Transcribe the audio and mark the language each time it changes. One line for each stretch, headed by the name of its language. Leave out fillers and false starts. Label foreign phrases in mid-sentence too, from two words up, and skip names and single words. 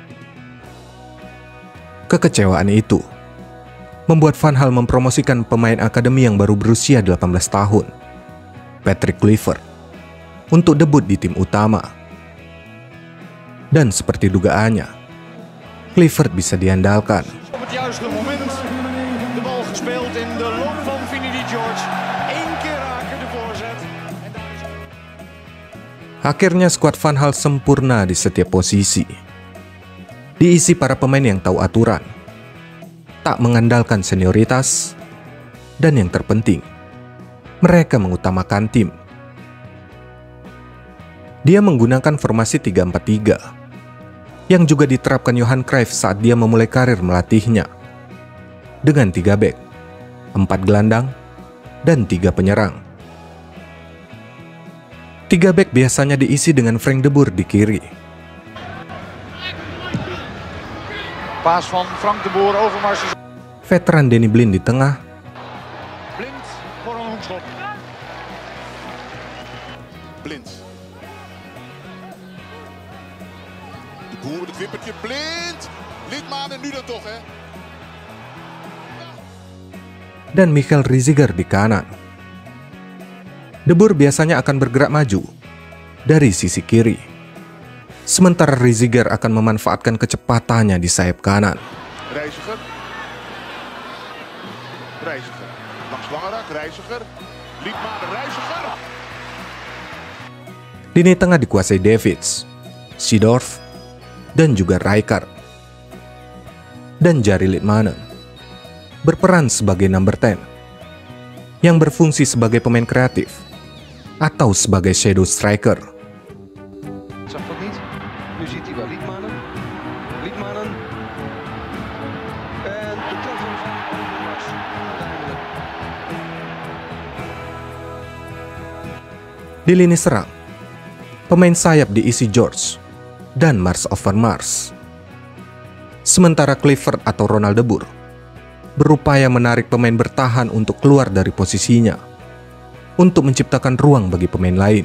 Indonesian: Kekecewaan itu membuat Van Gaal mempromosikan pemain akademi yang baru berusia 18 tahun, Patrick Kluivert, untuk debut di tim utama. Dan seperti dugaannya, Kluivert bisa diandalkan.
Dutch: Op het juiste moment de bal gespeeld in de loop van Vinicius George. Eén keer raken de voorzet.
Indonesian: Akhirnya skuad Van Gaal sempurna di setiap posisi. Diisi para pemain yang tahu aturan, tak mengandalkan senioritas, dan yang terpenting, mereka mengutamakan tim. Dia menggunakan formasi 3-4-3, yang juga diterapkan Johan Cruyff saat dia memulai karir melatihnya, dengan 3 bek, 4 gelandang, dan 3 penyerang. 3 bek biasanya diisi dengan Frank de Boer di kiri.
Dutch: Paas van Frank de Boer over Marcel.
Indonesian: Veteran Danny Blind di tengah.
Dutch: Blind voor een hoekschop. Blind. De Boer met het wippertje. Blind. Liedmanen nu dan toch, hè?
Indonesian: Dan Michael Reiziger di kanan. De Boer biasanya akan bergerak maju dari sisi kiri, sementara Reiziger akan memanfaatkan kecepatannya di sayap kanan.
Dutch: Reiziger. Reiziger. Langs Langerak. Reiziger. Liedmanen. Reiziger.
Indonesian: Lini tengah dikuasai Davids, Seedorf, dan juga Rijkaard. Dan Jari Liedmanen. berperan sebagai number 10 yang berfungsi sebagai pemain kreatif atau sebagai
English: shadow striker.
Dutch: Zag dat niet. Nu ziet hij wel Liedmanen. Liedmanen. En de treffer van Overmars.
Indonesian: Di lini serang, pemain sayap diisi George dan Mars Overmars. Sementara Kluivert atau Ronald de Boer berupaya menarik pemain bertahan untuk keluar dari posisinya untuk menciptakan ruang bagi pemain lain.